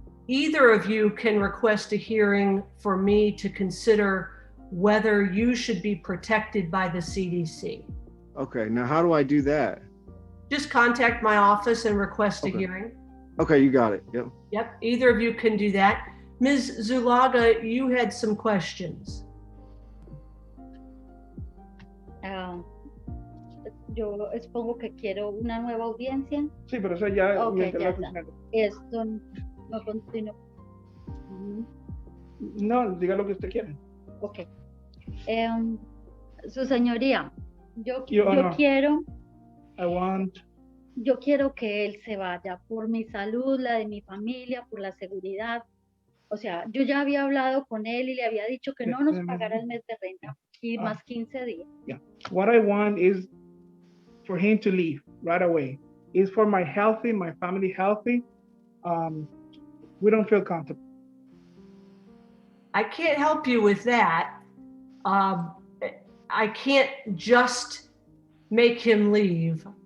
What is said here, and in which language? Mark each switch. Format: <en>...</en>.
<en>Either of you can request a hearing for me to consider whether you should be protected by the CDC. Okay, now how do I do that? Just contact my office and request a hearing. Okay, you got it. Yep. Yep, either of you can do that. Ms. Zulaga, you had some questions.</en> <es>Yo expongo que quiero una nueva audiencia. Sí, pero eso ya. Okay, ya está. Esto no continúa. No, diga lo que usted quiere. Ok. Su señoría, yo no. quiero. Yo quiero que él se vaya por mi salud, la de mi familia, por la seguridad. O sea, yo ya había hablado con él y le había dicho que no nos pagara el mes de renta y más 15 días.</es> <en>Yeah. What I want is for him to leave right away. It's for my healthy, my family healthy. We don't feel comfortable. I can't help you with that. I can't just make him leave.</en>